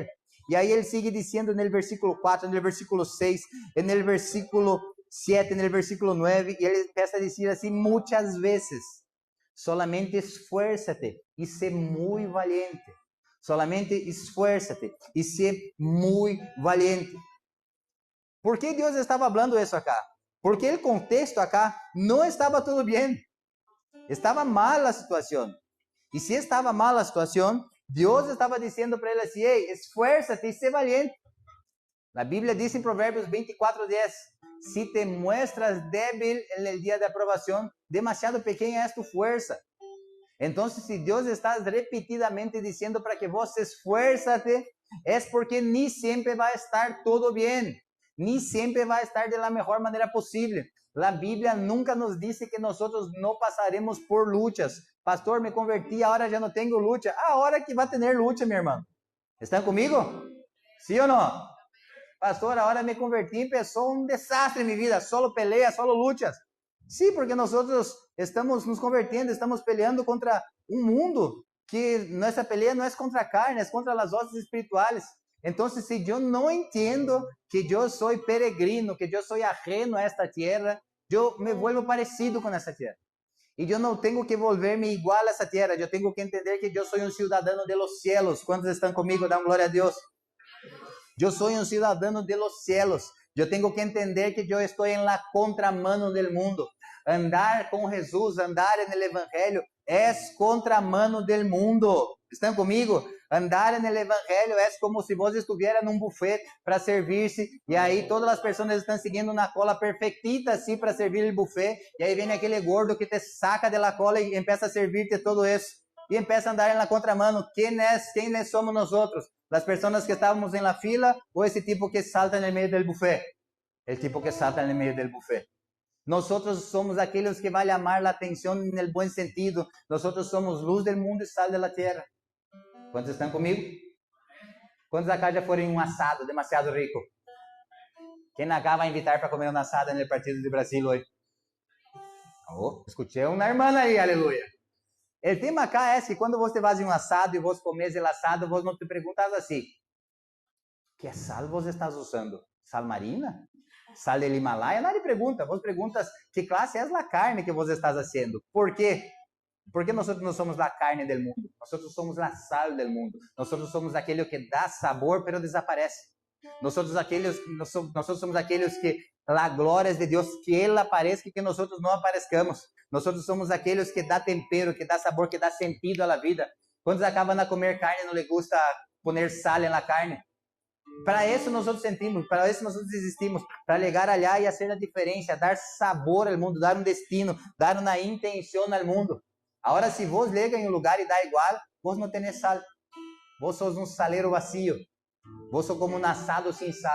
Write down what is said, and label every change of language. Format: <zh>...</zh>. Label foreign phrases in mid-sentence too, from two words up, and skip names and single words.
<es>Y ahí él sigue diciendo en el versículo 4, en el versículo 6, en el versículo 7, en el versículo 9, y él empieza a decir así muchas veces: solamente esfuérzate y sé muy valiente. Solamente esfuérzate y sé muy valiente. ¿Por qué Dios estaba hablando eso acá? Porque el contexto acá no estaba todo bien. Estaba mal la situación.</es> <pt>E se estava mal a situação, Deus estava dizendo para ele assim: ei,</pt> <es>esfuérzate e sé valiente.</es> <pt>A Bíblia diz em Provérbios 24:10:</pt> <es>se te muestras débil en el día de aprovação, demasiado pequeña es tu fuerza.</es> <pt>Então, se Deus está repetidamente dizendo para que</pt> <es>vos esfuérzate,</es> <pt>é porque nem sempre vai estar todo bem, nem sempre vai estar</pt> <es>de la mejor</es> <pt>maneira possível. A Bíblia nunca nos diz que nós não passaremos por lutas. Pastor, me converti, agora já não tenho luta. A hora que vai ter luta, minha irmã. Estão comigo? Sim ou não? Pastor, agora me converti, empezou um desastre em minha vida,</pt> <es>solo peleas, solo lutas.</es> <pt>Sim, porque nós estamos nos convertendo, estamos peleando contra um mundo que nossa pelea não é contra a carne, é contra as hostes espirituais. Então, se eu não entendo que eu sou peregrino, que eu sou ajeno a esta terra, eu me vuelvo parecido com essa terra. E eu não tenho que volver-me igual a essa terra, eu tenho que entender que eu sou um cidadão</pt> <es>de los cielos.</es> <pt>Quantos estão comigo? Dão glória a Deus. Eu sou um cidadão</pt> <es>de los cielos.</es> <pt>Eu tenho que entender que eu estou em</pt> <es>la contramano del mundo.</es> <pt>Andar com Jesus, andar no Evangelho, é</pt> <es>contramano del mundo.</es> <pt>Estão comigo? Andar no Evangelho é como se você estivesse num buffet para servir-se, e aí todas as pessoas estão seguindo na cola perfeitita assim para servir o buffet, e aí vem aquele gordo que</pt> <es>te saca de la cola</es> <pt>e empieza a servir-te todo isso, e empieza a andar na contramano. Quem somos nós outros? As pessoas que estávamos em</pt> <es>la fila</es> <pt>ou esse tipo que salta no meio do buffet? O tipo que salta no meio do buffet. Nós somos aqueles que vão chamar a atenção no bom sentido. Nós somos luz do mundo e sal da terra. Quantos estão comigo? Quantos acá já foram em um assado demasiado rico? Quem acá vai invitar para comer uma assada no Partido do Brasil hoje? Oh, escutei uma irmã aí, aleluia. O tema acá é que quando você vai em um assado e você comes o assado, você não te perguntas assim: que sal você está usando?</pt> <es>Sal marina? Sal del Himalaia? Nadie pergunta.</es> <pt>Você perguntas que classe é a carne que você está fazendo. ¿Por quê? Porque nós não somos a carne do mundo. Nós somos a sal do mundo. Nós somos aquele que dá sabor, pero desaparece. Nós somos aqueles que a glória de Deus, que Ele apareça e que nós não apareçamos. Nós somos aqueles que dá tempero, que dá sabor, que dá sentido à vida. Quando acabam a comer carne, não lhe</pt> <es>gusta poner</es> <pt>sal na carne. Para isso nós sentimos, para isso nós existimos, para chegar allá e fazer a diferença, dar sabor ao mundo, dar um destino, dar uma intenção ao mundo. Agora, se vos chega em um lugar e dá igual, vos não tenés sal.</pt> <es>Vos sos</es> <pt>um saleiro vazio.</pt> <es>Vos sos</es> <pt>como um assado sem sal.</pt>